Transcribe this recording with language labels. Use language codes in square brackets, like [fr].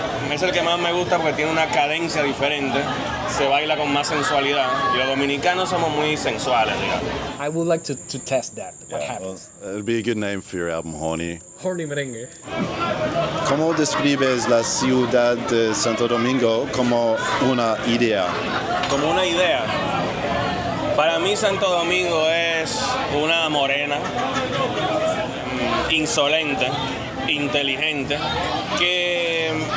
[es] Es el que más me gusta porque tiene una cadencia diferente, se baila con más sensualidad y los dominicanos somos muy sensuales, digamos. [en] I would like to test that. What happens? Well, it'd be a good name for your album, Horny. Horny merengue. [es] ¿Cómo describes la ciudad de Santo Domingo como una idea? Como una idea. Para mí Santo Domingo es una morena insolente, inteligente, que